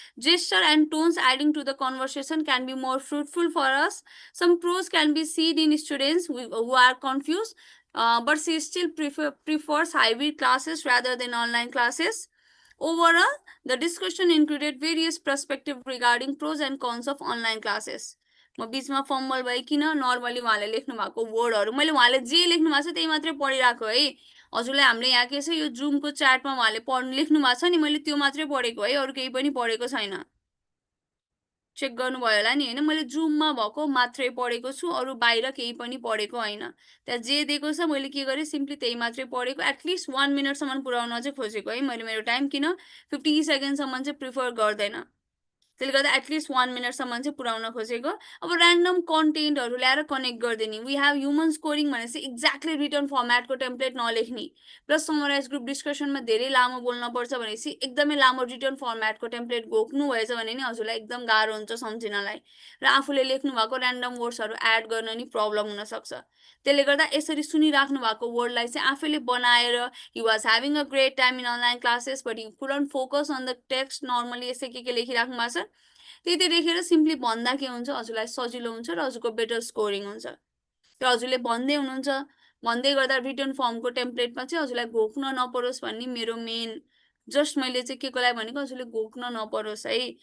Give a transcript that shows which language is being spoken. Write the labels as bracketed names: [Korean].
[English] Gesture and tones adding to the conversation can be more fruitful for us. Some pros can be seen in students who are confused, but she still prefers hybrid classes rather than online classes. Overall, the discussion included various perspectives regarding pros and cons of online classes. [Nepali] म बीचमा fumble भए किन normally उहाँले लेख्नु भएको वर्डहरु मैले उहाँले जे लेख्नु भएको छ त्यही मात्रै पढिराको है। हजुरले हामीले यहाँ के छ यो जुमको च्याटमा उहाँले पढ्नु लेख्नु भएको छ नि, मैले त्यो मात्रै पढेको है, अरु केही पनि पढेको छैन। चेक गर्नुभयो होला नि हैन, मैले जुममा भएको मात्रै पढेको छु, अरु बाहिर केही पनि पढेको हैन। त्यहाँ जे दिएको छ मैले के गरे सिम्पली त्यही मात्रै पढेको। एटलिस्ट 1 मिनेट सम्म पुर्याउन चाहिँ खोजेको है मैले मेरो टाइम, किन 50 सेकेन्ड सम्म चाहिँ प्रिफर गर्दैन। त्यसले गर्दा एटलिस्ट 1 मिनेट सम्म चाहिँ पुर्याउन खोजेको। अब र्यान्डम कन्टेन्टहरु ल्याएर connect गर्दिने। We have human scoring भनेपछि exactly return फर्म्याटको template नलेख्ने। Plus summarise group डिस्कसनमा धेरै लामो बोल्न पर्छ भनेपछि एकदमै लामो रिटन फर्म्याटको टेम्प्लेट घोक्नु भएछ भने नि हजुरलाई एकदम गाह्रो हुन्छ सम्झिनलाई। र आफूले लेख्नु भएको र्यान्डम वर्ड्सहरु एड गर्न नि प्रब्लम हुन सक्छ। त्यसले गर्दा यसरी सुनिराख्नु भएको वर्डलाई चाहिँ आफैले बनाएर [English] he was having a great time in online classes but he couldn't focus on the text. [Nepali] Normally यसै के लेखिराख्नु भएको छ त्यति लेखेर सिम्पली भन्दा के हुन्छ हजुरलाई सजिलो हुन्छ र हजुरको बेटर स्कोरिङ हुन्छ। त्यो हजुरले भन्दै हुनुहुन्छ, भन्दै गर्दा रिटन फर्मको टेम्प्लेटमा चाहिँ हजुरलाई घोक्न नपरोस् भन्ने मेरो मेन जस्ट मैले चाहिँ केको लागि भनेको हजुरले घोक्न नपरोस् है।